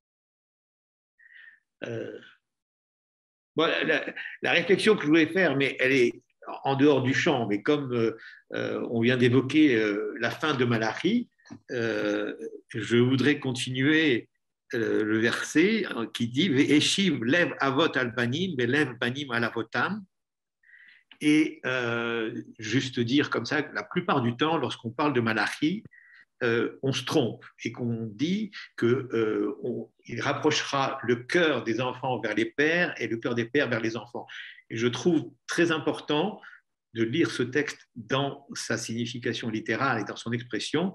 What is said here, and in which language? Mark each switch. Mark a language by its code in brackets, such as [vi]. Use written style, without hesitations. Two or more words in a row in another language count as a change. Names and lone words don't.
[fr] Bon, la réflexion que je voulais faire, mais elle est en dehors du champ, mais comme on vient d'évoquer la fin de Malachi, je voudrais continuer le verset qui dit [he] והשיב לב אבות על בנים ולב בנים על אבותם. [fr] Et juste dire comme ça, la plupart du temps, lorsqu'on parle de Malachi, on se trompe et qu'on dit qu'il rapprochera le cœur des enfants vers les pères et le cœur des pères vers les enfants. Et je trouve très important de lire ce texte dans sa signification littérale et dans son expression.